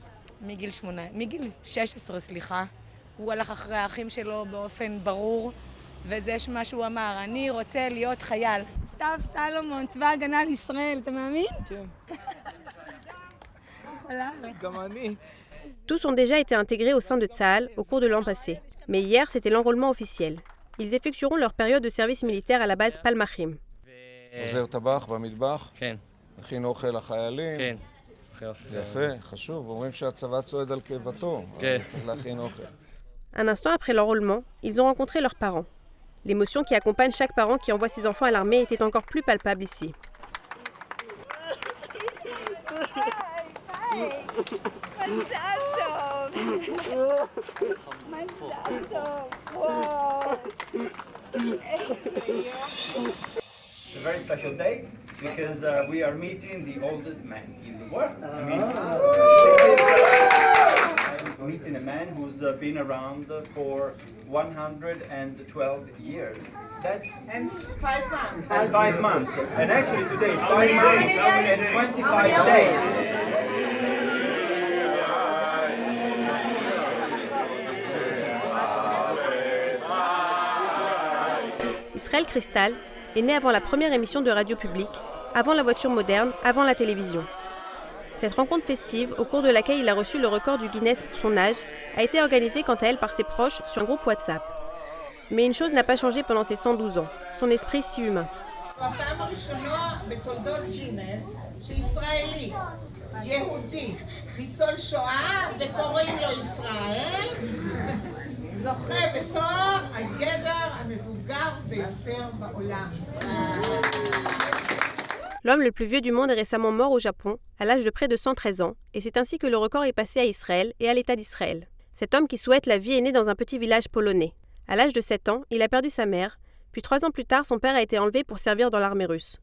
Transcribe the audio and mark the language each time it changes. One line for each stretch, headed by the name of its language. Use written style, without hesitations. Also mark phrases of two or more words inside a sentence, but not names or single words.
Hebrew: מגיל 16, סליחה. הוא הלך אחרי האחים שלו באופן ברור, וזה מה שהוא אמר, אני רוצה להיות חייל. סתיו סלומון, צבא הגנה לישראל, אתה מאמין? כן. גם אני.
French: Tous ont déjà été intégrés au sein de Tzahal au cours de l'an passé. Mais hier, c'était l'enrôlement officiel. Ils effectueront leur période de service militaire à la base Palmachim.
Hebrew: עוזר טבח במטבח? כן. מכין אוכל לחיילים? כן. יפה, חשוב. אומרים שהצבא צועד על קיבתו. כן. צריך להכין אוכל.
French: Un instant après l'enrôlement, ils ont rencontré leurs parents. L'émotion qui accompagne chaque parent qui envoie ses enfants à l'armée était encore plus palpable ici.
English: It's a very special day because we are meeting the oldest man in the world. Meeting a man who's been around for 112 years. That's and 5 months. And 5 months. And actually today is 5 days and 25 days.
French: Israël Cristal est né avant la première émission de radio publique, avant la voiture moderne, avant la télévision. Cette rencontre festive, au cours de laquelle il a reçu le record du Guinness pour son âge, a été organisée quant à elle par ses proches sur un groupe WhatsApp. Mais une chose n'a pas changé pendant ses 112 ans, son esprit si humain.
Hebrew: הפעם הראשונה בתולדות ג'ינס שישראלי, יהודי, ניצול שואה וקוראים לו ישראל, זוכה בתואר הגבר המבוגר ביותר בעולם.
French: L'homme le plus vieux du monde est récemment mort au Japon, à l'âge de près de 113 ans, et c'est ainsi que le record est passé à Israël et à l'État d'Israël. Cet homme qui souhaite la vie est né dans un petit village polonais. À l'âge de 7 ans, il a perdu sa mère, puis 3 ans plus tard, son père a été enlevé pour servir dans l'armée russe.